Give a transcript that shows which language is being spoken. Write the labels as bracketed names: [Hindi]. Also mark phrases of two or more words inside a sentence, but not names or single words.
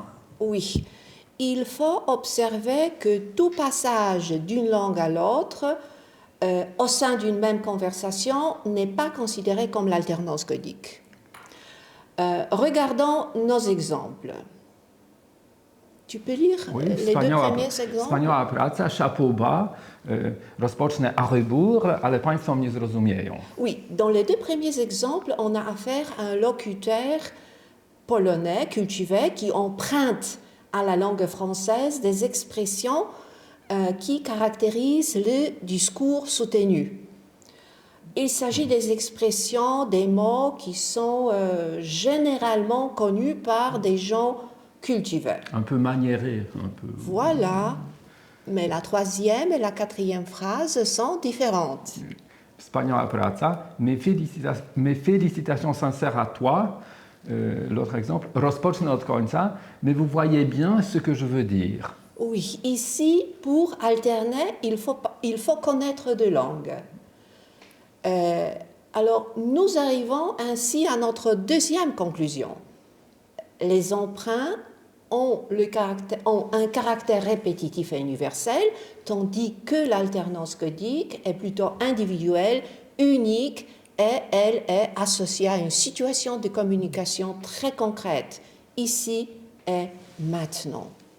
[French] Oui, il faut observer que tout passage d'une langue à l'autre au sein d'une même conversation n'est pas considéré comme l'alternance codique. Regardons nos exemples. Tu peux lire les deux premiers exemples? [Polish] Wspaniała praca, [French] chapeau bas, [Polish] rozpocznę [French] a rebours, [Polish] ale Państwo mnie zrozumieją. [French] Oui, dans les deux premiers exemples, on a affaire à un locuteur polonais cultivé qui emprunte à la langue française des expressions qui caractérisent le discours soutenu. Il s'agit des expressions, des mots qui sont généralement connus par des gens cultivés. Un peu maniérés. Un peu... Voilà, mais la troisième et la quatrième phrase sont différentes. [Polish] Wspaniała praca, [French] mes félicitations sincères à toi. L'autre exemple, [Polish] rozpocznę od końca, [French] mais vous voyez bien ce que je veux dire. Oui, ici, pour alterner, il faut connaître deux langues. Alors, nous arrivons ainsi à notre deuxième conclusion. Les emprunts ont un caractère répétitif et universel, tandis que l'alternance codique est plutôt individuelle, unique, et elle est associée à une situation de communication très concrète, ici et maintenant.